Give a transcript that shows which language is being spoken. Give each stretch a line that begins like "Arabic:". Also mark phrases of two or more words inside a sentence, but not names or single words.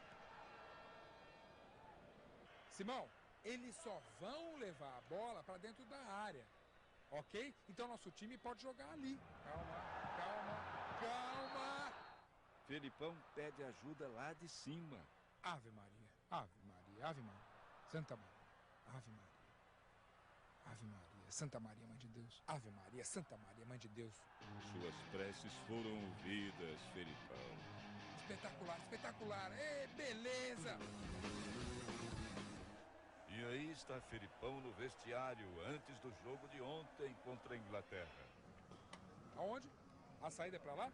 Portuguese: Simão, eles só vão levar a bola pra dentro da área, ok? Então nosso time pode jogar ali. Calma, calma, calma! Felipão pede ajuda lá de cima. Ave Maria, Ave Maria, Ave Maria, Santa Maria, Ave Maria, Ave Maria, Santa Maria, Mãe de Deus, Ave Maria, Santa Maria, Mãe de Deus. Suas preces foram ouvidas, Felipão. Espetacular, espetacular, beleza! E aí está Felipão no vestiário, antes do jogo de ontem contra a Inglaterra. Aonde? A saída é pra lá?